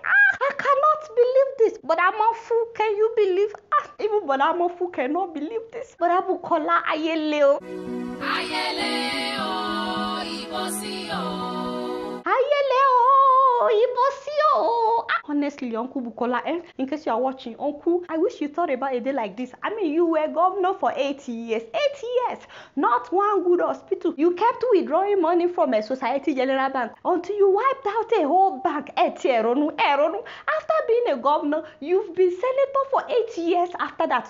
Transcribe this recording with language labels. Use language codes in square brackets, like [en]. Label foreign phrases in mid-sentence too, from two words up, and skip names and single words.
[en] I cannot believe this. But Amofu, can you believe? Even but Amofu cannot believe this. [yo] But Bukola ayele o. Ayele o, ibosi o. Ayele o, ibosi o. [en] Honestly, Uncle Bukola, in case you are watching, Uncle, I wish you thought about a day like this. I mean, you were governor for 8 years. 8 years! Not one good hospital. You kept withdrawing money from a Society General Bank until you wiped out a whole bank. After being a governor, you've been senator for 8 years after that.